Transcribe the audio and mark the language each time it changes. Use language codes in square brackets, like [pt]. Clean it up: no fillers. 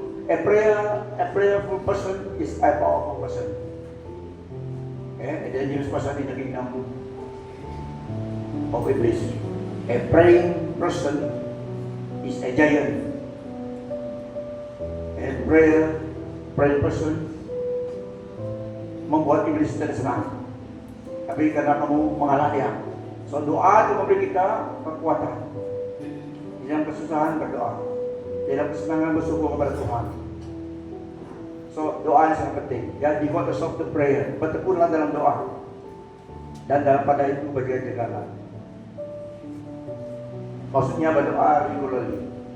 [en] A prayerful person is a powerful person. Okay. A dangerous person in the kingdom of iblis. A praying person is a giant. A praying person [id] membuat iblis tidak senang. Tapi karena kamu mengalah dia. So doa itu memberi kita kekuatan. Di dalam kesusahan berdoa. Di dalam kesenangan bersyukur kepada Tuhan. So doa yang sangat penting. [en] Ya, devote yourself to prayer. [id] Bertekunlah dalam doa. Dan dalam pada itu berjaga-jagalah. Maksudnya berdoa regularly.